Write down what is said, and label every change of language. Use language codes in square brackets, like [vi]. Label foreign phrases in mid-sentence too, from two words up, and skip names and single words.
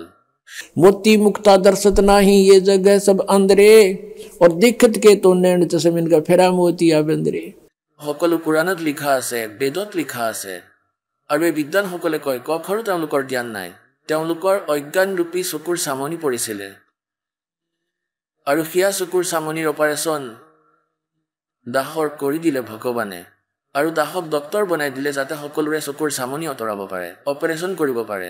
[hi] मोती मुक्ता दर्शत नाही ये जगह सब अंदरे और दिखत के तो नैन चश्म इनका फेरा मोतिया बंदरे। [as] সকলো পুৰাণত লিখা আছে, বেদত লিখা আছে। আৰু এই বিদ্বানসকলে কয় ক আখৰো তেওঁলোকৰ জ্ঞান নাই, তেওঁলোকৰ অজ্ঞানৰূপী চকুৰ চামনি পৰিছিলে। আৰু সেয়া চকুৰ চামনিৰ অপাৰেশ্যন দাসৰ কৰি দিলে ভগৱানে, আৰু দাসক ডক্তৰ বনাই দিলে যাতে সকলোৰে চকুৰ চামনি আঁতৰাব পাৰে, অপাৰেশ্যন কৰিব পাৰে।